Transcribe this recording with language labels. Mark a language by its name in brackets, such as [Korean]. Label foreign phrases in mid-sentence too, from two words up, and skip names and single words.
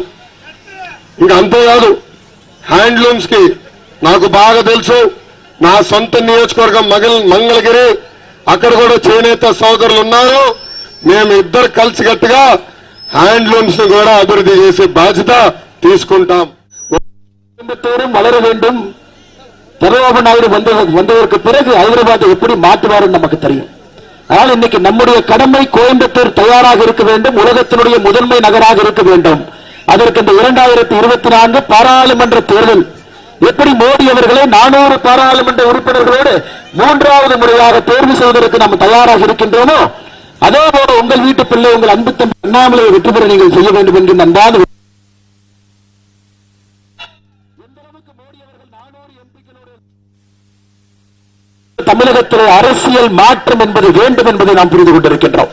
[Telugu] ఇంకా అంతేకాదు, హ్యాండ్లూమ్స్ కి నాకు బాగా తెలుసు. నా సొంత నియోజకవర్గం మంగళగిరి, అక్కడ కూడా చేనేత సోదరులు ఉన్నారు. మేము ఇద్దరు కలిసికట్టుగా హ్యాండ్లూమ్స్ ని కూడా అభివృద్ధి చేసే బాధ్యత తీసుకుంటాం. [Tamil] வளர வேண்டும். சந்திரபாபு நாயுடு வந்ததற்கு பிறகு ஹைதராபாத் எப்படி மாற்றுவார் நமக்கு தெரியும். ஆனால் இன்னைக்கு நம்முடைய கடமை கோயம்புத்தூர் தயாராக இருக்க வேண்டும், உலகத்தினுடைய முதன்மை நகராக இருக்க வேண்டும். அதற்கு இந்த 2024 பாராளுமன்ற தேர்தல் எப்படி மோடி அவர்களை 400 பாராளுமன்ற உறுப்பினர்களோடு 3வது முறையாக தேர்வு செய்வதற்கு நாம் தயாராக இருக்கின்றோமோ, அதே போல உங்கள் வீட்டு பிள்ளை உங்கள் அன்பு தம்பி அண்ணாமலையை வெற்றி பெற நீங்கள் செய்ய வேண்டும் என்று நன்றாக தமிழகத்தில் அரசியல் மாற்றம் என்பது வேண்டும் என்பதை நாம் புரிந்து கொண்டிருக்கின்றோம்.